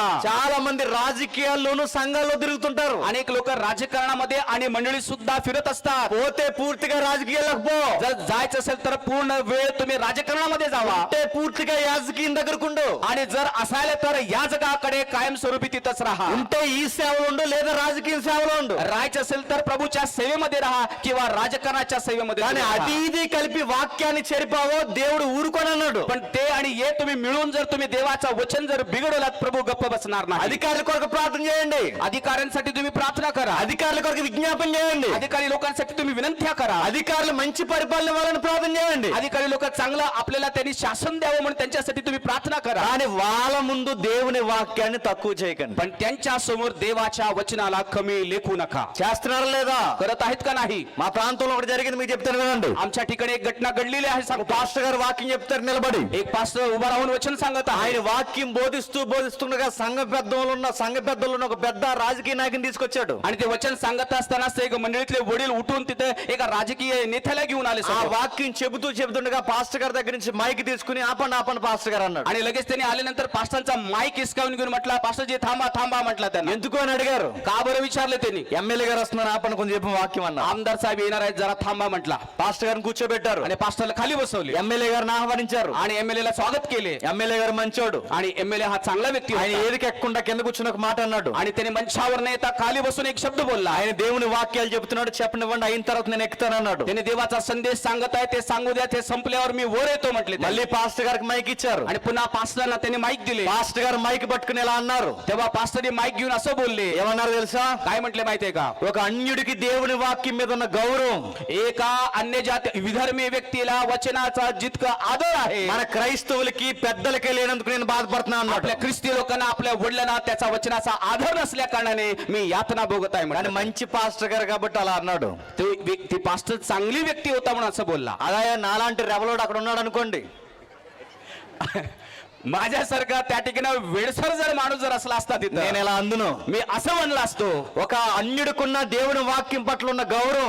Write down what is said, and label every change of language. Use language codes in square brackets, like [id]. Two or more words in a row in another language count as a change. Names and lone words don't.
[te] చాలా మంది రాజకీయాల్లోనూ సంఘాల్లో తిరుగుతుంటారు. [mr] अनेक लोक राजकारणामध्ये आणि मंडळी सुद्धा फिरत असतात. [te] పోతే పూర్తిగా రాజకీయాలకు పో, [mr] जर जायचं असेल तर पूर्ण वेळ तुम्ही राजकारणामध्ये जावा [te] అంటే పూర్తిగా యాజకీయం దగ్గరకుండు, [mr] आणि जर असायला तर या जगाकडे कायमस्वरूपी तिथंच राहा. [te] ఉంటే ఈ సేవలో ఉండు లేదా రాజకీయ సేవలో ఉండు. [mr] राहायचं असेल तर प्रभूच्या सेवेमध्ये राहा किंवा राजकारणाच्या सेवेमध्ये [te] కానీ [mr] तुम्ही [te] అది [mr] राहा. [te] ఇది కలిపి వాక్యాన్ని చెరిపావో దేవుడు ఊరుకొని అన్నాడు. [mr] पण ते आणि हे तुम्ही मिळून जर तुम्ही देवाचं वचन जर बिघडवलात प्रभू गप्प बसणार नाही. [te] అధికారుల కొరకు ప్రార్థన చేయండి, [mr] अधिकाऱ्यांसाठी तुम्ही प्रार्थना करा. [te] అధికారుల కొరకు విజ్ఞాపన చేయండి, [mr] अधिकारी लोकांसाठी तुम्ही विनंत्या करा. [te] అధికారులు మంచి పరిపాలన వాళ్ళని ప్రార్థన చేయండి. [mr] अधिकारी लोक चांगलं आपल्याला त्यांनी शासन द्यावं म्हणून त्यांच्यासाठी तुम्ही प्रार्थना करा. [te] కానీ వాళ్ళ ముందు దేవుని వాక్యాన్ని తక్కువ చేయకండి. [mr] पण त्यांच्या समोर देवाच्या वचनाला कमी लेखू नका. [te] చేస్తున్నారా లేదా? [mr] करत आहेत का नाही? [te] మా ప్రాంతంలో ఒకటి జరిగింది, మీకు చెప్తాను వినండి. [mr] आमच्या ठिकाणी एक घटना घडलेली आहे सांगतो. [te] పాస్టర్ గారు వాక్యం చెప్తారు నిలబడి, [mr] एक पास्टर उभा राहून वचन सांगत आहे. [te] ఆయన వాక్యం బోధిస్తుండగా సంఘ పెద్దలు ఉన్న ఒక పెద్ద రాజకీయ నాయకుని తీసుకొచ్చాడు. [mr] आणि ते वचन सांगत असताना एक मंडळीतले वडील उठून तिथे एका राजकीय नेत्याला घेऊन आले [te] ఆ [mr] समोर. [te] వాక్యం చెబుతుండగా పాస్టర్ గారి దగ్గర నుంచి మైక్ తీసుకుని ఆపండి ఆపండి పాస్టర్ గారు అన్నాడు. [mr] आणि लगेच त्यांनी आल्यानंतर पास्टरचा माईक हिसकावून घेऊन म्हटला, पास्टरजी थांबा थांबा म्हटला त्यांना. [te] ఎందుకు అని అడిగారు. [mr] का बरं विचारले त्यांनी. [te] ఎమ్మెల్యే గారు వస్తున్నారు ఆపండి కొంచెం చెప్పిన వాక్యం అన్నారు. [mr] आमदार साहेब येणार आहेत जरा थांबा म्हटला. [te] పాస్టర్ గారిని కూర్చోబెట్టారు. [mr] आणि पास्टरला खाली बसवले [te] ఎమ్మెల్యే గారిని ఆహ్వానించారు. [mr] आणि एमएलए ला स्वागत केले. [te] ఎమ్మెల్యే గారు మంచోడు. [mr] आणि एमएलए हा चांगला व्यक्ती [te] ఆయన [mr] होता. [te] ఏదికి ఎక్కకుండా కింద కూర్చుని ఒక మాట అన్నాడు. [mr] आणि त्याने मंचावर न येता खाली बसून एक शब्द बोलला. [te] ఆయన దేవుని వాక్యాలు చెప్తున్నాడు చెప్పనివ్వండి అయిన తర్వాత నేను ఎక్కుతాను అన్నాడు. [mr] त्याने देवाचा संदेश सांगत आहे ते सांगू द्या, ते संपल्यावर मी वर येतो म्हटले. [te] మళ్ళీ పాస్టర్ గారికి మైక్ ఇచ్చారు. [mr] आणि पुन्हा पास्टरला त्यांनी माईक दिले. [te] పాస్టర్ గారు మైక్ పట్టుకుని ఇలా అన్నారు. [mr] तेव्हा पास्टरने माईक घेऊन असं बोलले. [te] ఏమన్నారు తెలుసా? [mr] काय म्हटले माहितीये का? [te] ఒక అన్యుడికి దేవుని వాక్యం మీద ఉన్న గౌరవం [mr] एका अन्य जाती विधर्मी व्यक्तीला वचनाचा जितका आदर आहे, [te] మన క్రైస్తవులకి పెద్దలకే లేనందుకు నేను బాధపడుతున్నా అన్నాడు. [mr] आपल्या ख्रिस्ती लोकांना आपल्या वडिलांना त्याचा वचनाचा आदर नसल्या कारणाने मी यातना भोगत आहे [te] కానీ [mr] म्हणाले. [te] మంచి పాస్టర్ గారు కాబట్టి అలా అన్నాడు. [mr] ती पास्टर चांगली व्यक्ती होता म्हणून असं बोलला. [te] అదే నాలాంటి రెవలోడు అక్కడ ఉన్నాడు అనుకోండి. [mr] माझ्यासारखा त्या ठिकाणी वेडसर जर माणूस जर असला असता [te] నేను [mr] तिथं, [te] ఇలా అందును. [mr] मी असं म्हणलं असतो. [te] ఒక అన్యుడికున్న దేవుని వాక్యం పట్ల ఉన్న గౌరవం